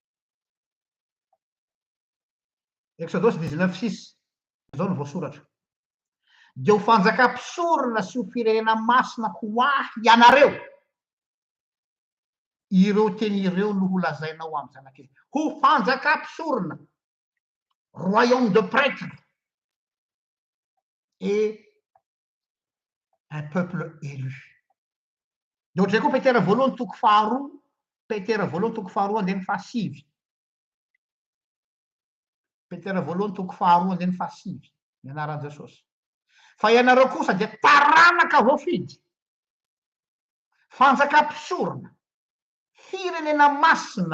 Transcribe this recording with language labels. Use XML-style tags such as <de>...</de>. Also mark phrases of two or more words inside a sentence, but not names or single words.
<mg>Exodus 19:6. Zao no voasoratra. Dia ho fanjakam-pisorona sy ho firenena masina ho ahy ianareo. Ireo teny ireo no ho lazainao amin'ny zanak'ely. Ho fanjakam-pisorona.</mg> <fr>Royaume de prêtres. Et un peuple élu.</fr> <mg>Dia ohatray koa Petera voalohany toko faharoa, Petera voalohany toko faharoa andeny fahasivy. Petera voalohany toko faharoa andeny fahasivy. Ny anaran'i Jesosy. Fa ianareo kosa dia taranaka voafidy. Fanjakam-pisorona. Firenena masina.</mg>